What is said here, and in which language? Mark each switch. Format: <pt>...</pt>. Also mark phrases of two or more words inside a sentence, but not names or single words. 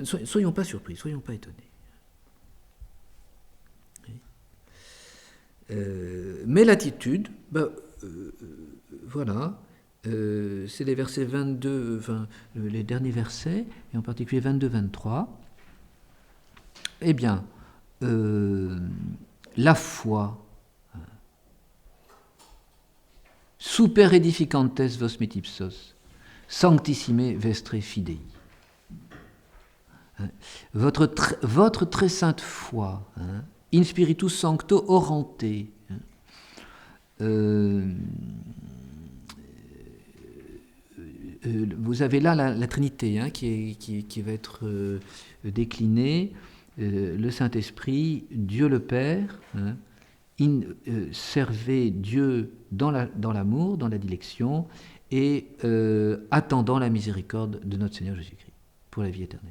<fr>Soyons pas surpris, soyons pas étonnés. Mais l'attitude, voilà, c'est les versets 22, les derniers versets, et en particulier 22-23. Eh bien, la foi,</fr> <la>super edificantes vos metipsos, sanctissime vestre fidei.</la> <fr>Votre très sainte foi, hein,</fr> <la>in spiritu sancto orante.</la> <fr>Vous avez là la Trinité, hein, qui va être déclinée. Le Saint-Esprit, Dieu le Père, hein, servez Dieu dans l'amour, dans la dilection, et attendant la miséricorde de notre Seigneur Jésus-Christ pour la vie éternelle.</fr>